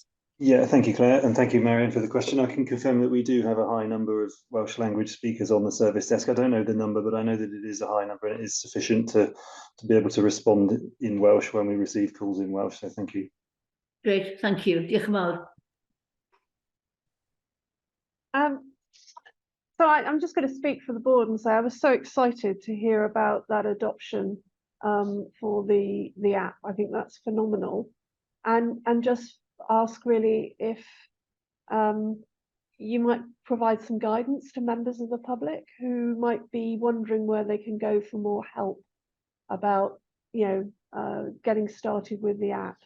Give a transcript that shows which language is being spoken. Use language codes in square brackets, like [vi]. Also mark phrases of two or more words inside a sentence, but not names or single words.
[en] Yeah, thank you, Claire, and thank you, Marion, for the question. I can confirm that we do have a high number of Welsh language speakers on the service desk. I don't know the number, but I know that it is a high number and it is sufficient to be able to respond in Welsh when we receive calls in Welsh. So thank you. Great, thank you. [cy] Diolch yn fawr. [en] So I'm just going to speak for the board and say I was so excited to hear about that adoption for the app. I think that's phenomenal, and just ask really if you might provide some guidance to members of the public who might be wondering where they can go for more help about, getting started with the app.